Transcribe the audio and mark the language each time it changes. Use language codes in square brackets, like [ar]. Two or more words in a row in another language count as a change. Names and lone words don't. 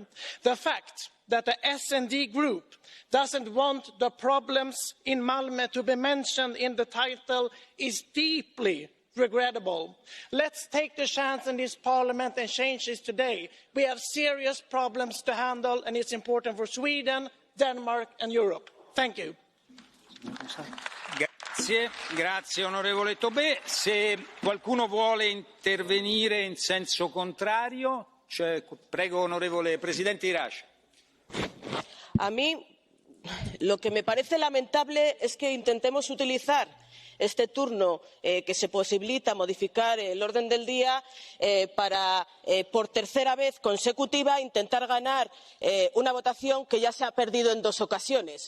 [en] The fact that the S&D group doesn't want the problems in Malmö to be mentioned in the title is deeply regrettable. Let's take the chance in this parliament and change this today. We have serious problems to handle, and it's important for Sweden, Denmark and Europe. Thank you. [it] Grazie onorevole Tobé. Se qualcuno vuole intervenire in senso contrario, prego onorevole Presidente Irache. [es] A mí lo que me parece lamentable es que intentemos utilizar este turno que se posibilita modificar el orden del día para, por tercera vez consecutiva, intentar ganar una votación que ya se ha perdido en 2 ocasiones.